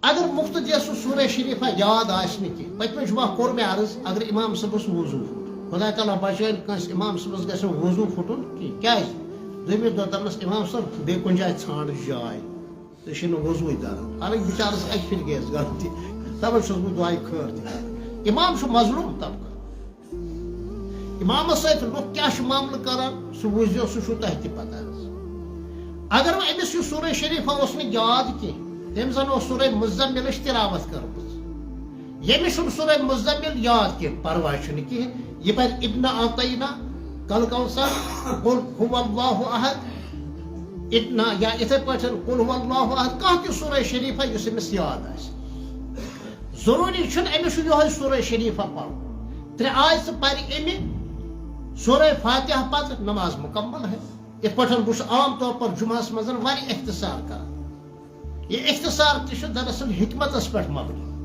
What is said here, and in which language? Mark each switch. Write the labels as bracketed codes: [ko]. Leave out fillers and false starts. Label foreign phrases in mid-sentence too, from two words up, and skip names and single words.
[ks] اگر مقتدی سورہ شریفہ یاد آسہ پتمہ جمعہ کور میں عرض اگر امام صبس وضو پھٹ خدا تعالیٰ بچائن کنس امام صبس گھس وضو پھٹن کیا دویمہ دۄہ دپنس امام صٲب بیٚیہِ کُنہِ جایہِ ژھانڈ جاے ژےٚ چھُے نہٕ وضوٗے کران حالانکہ بچارس اکہِ پھِرِ گٔیس غلطی تمن چھُس بہٕ دعایہِ خٲر تہِ کران امام چھُ مظلوم طبقہٕ امامس سۭتۍ لُکھ کیٛاہ چھِ معاملہٕ کران سُہ وٕچھزیو سُہ چھُو تۄہہِ تہِ پتہ اگر وۄنۍ أمِس یہِ سورہ شریفہ اوس نہٕ یاد کینٛہہ تٔمۍ زن اوس سورہ مزملٕچ تلاوت کٔرمٕژ ییٚمِس چھُنہٕ سورہ مزمل یاد کینٛہہ پرواے چھُنہٕ کِہیٖنۍ یہِ پرِ [ar] ابن عطینا کل کوثر قل هو اللہ [ks] احد اتنا یا اتھے پٲٹھۍ [ar] قل هو اللہ احد [ks] کانٛہہ تہِ سورہ شریفہ یُس أمِس یاد آسہِ ضروٗری چھُنہٕ أمِس چھُ یِہوٚے سورہ شریفہ پرُن 3 آیژٕ پرِ أمہِ سورہ فاتحہ پتہٕ [ur] نماز مکمل ہے [ks] یِتھ پٲٹھۍ بہٕ چھُس [ur] عام طور پر [ks] جمعہس منٛز واریاہ اختصار کران یہ اختصار تہِ چھُ دراصل حکمتس پٮ۪ٹھ مبنی